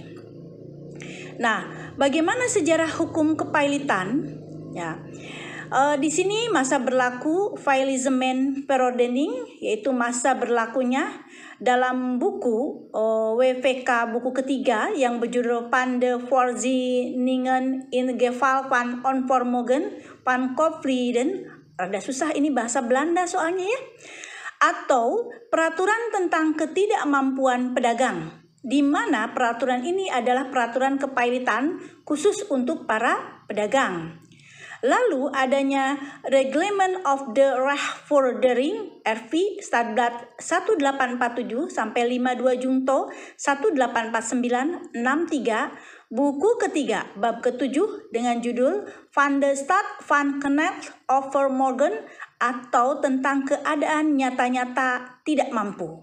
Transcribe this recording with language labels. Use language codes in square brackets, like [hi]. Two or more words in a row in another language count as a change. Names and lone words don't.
[id] Nah, bagaimana sejarah hukum kepailitan? Ya, di sini masa berlaku Faillissemen Verordening, yaitu masa berlakunya dalam buku WVK buku ketiga yang berjudul Van de Voorzieningen in geval van onvermogen van Confliden. Rada susah ini bahasa Belanda soalnya ya. Atau peraturan tentang ketidakmampuan pedagang, di mana peraturan ini adalah peraturan kepailitan khusus untuk para pedagang. Lalu adanya Reglement of the Rechtvordering RV Stadblad 1847 sampai 52 Junto 1849-63 buku ketiga bab ke-7 dengan judul Van de Staat van Knecht Overmorgen atau tentang keadaan nyata-nyata tidak mampu.